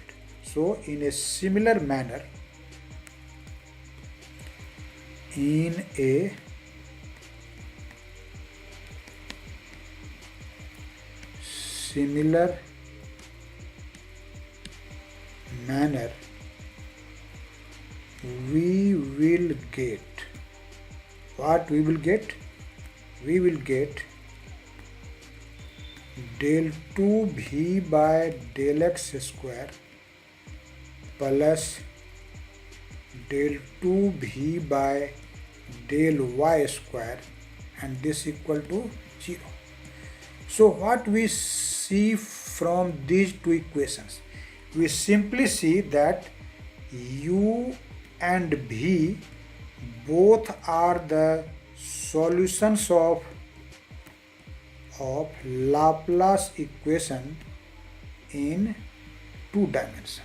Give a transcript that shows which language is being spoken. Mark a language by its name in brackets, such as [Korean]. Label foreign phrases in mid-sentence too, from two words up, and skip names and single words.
[English] So in a similar manner, in a similar manner we will get what we will get? We will get del 2v by del x square plus del 2v by del y square, and this equal to 0. So what we see from these two equations? We simply see that u and v both are the solutions of Laplace equation in two dimensions.